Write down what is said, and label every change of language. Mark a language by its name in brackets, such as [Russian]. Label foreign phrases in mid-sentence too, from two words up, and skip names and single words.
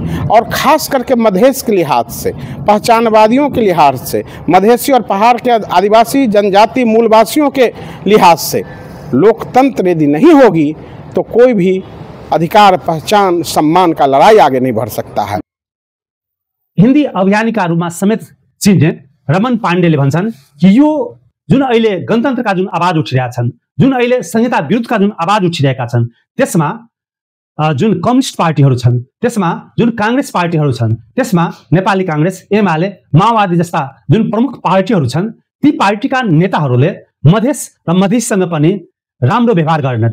[Hindi] और ख़ास करके मधेश के लिहाज से, पहचानवादियों के लिहाज से, मधेसी और पहाड़ के आदिवासी जनजाति मूलवासियों के लिहाज से लोकतंत्र यदि नहीं होगी तो कोई भी अधिकार, पहचान, सम्मान का लड़ाई आगे नहीं बढ़ सकता है। [Nepali] हिन्दी अभियानिकाहरूमा समेत चिन्ने रमन पाण्डेले भन्छन् कि यो जुन अहिले गणतन्त्रका जुन आवाज उठिरहेका छन्, जुन अहिले संहिता विरुद्धका जुन आवाज उठिरहेका छन्, त्यसमा जुन कम्युनिस्ट पार्टीहरू छन्, त्यसमा जुन काङ्ग्रेस पार्टीहरू छन्, त्यसमा नेपाली काङ्ग्रेस, एमाले, माओवादी जस्ता जुन प्रमुख पार्टीहरू छन्, ती पार्टीका नेताहरूले मधेस र मधेससँग पनि राम्रो व्यवहार गरेन।